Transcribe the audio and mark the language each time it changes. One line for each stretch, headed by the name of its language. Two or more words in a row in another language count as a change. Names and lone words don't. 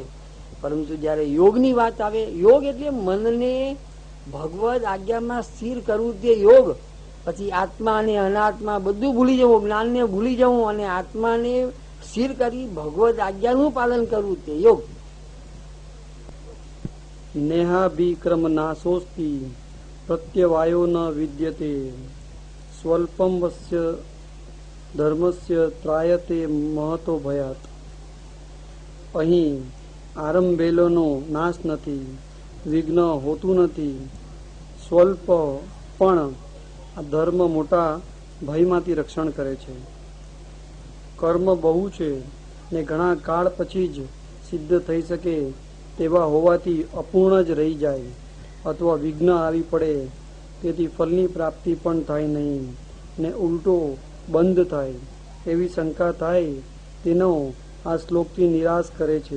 Gujarati: પરંતુ જયારે યોગની વાત આવે, યોગ એટલે મનને ભગવદ આજ્ઞામાં સ્થિર કરવું, તે યોગ. પછી આત્મા અને અનાત્મા બધું ભૂલી જવું, જ્ઞાનને ભૂલી જવું અને આત્માને સ્થિર કરી ભગવદ આજ્ઞાનું પાલન કરવું, તે યોગ.
Sanskrit: नेहाभिक्रम नाशोस्ति प्रत्यवायो न विद्यते स्वल्पम वस्य धर्मस्य त्रायते महतो भयात.
Gujarati: અહીં આરંભેલોનો નાશ નથી, વિઘ્ન હોતું નથી. સ્વલ્પ પણ આ ધર્મ મોટા ભયમાંથી રક્ષણ કરે છે. કર્મ બહુ છે ને ઘણા કાળ પછી જ સિદ્ધ થઈ શકે તેવા હોવાથી અપૂર્ણ જ રહી જાય અથવા વિઘ્ન આવી પડે, તેથી ફળની પ્રાપ્તિ પણ થાય નહીં ને ઉલટો બંધ થાય એવી શંકા થાય, તેનો આ શ્લોકથી નિરાશ કરે છે.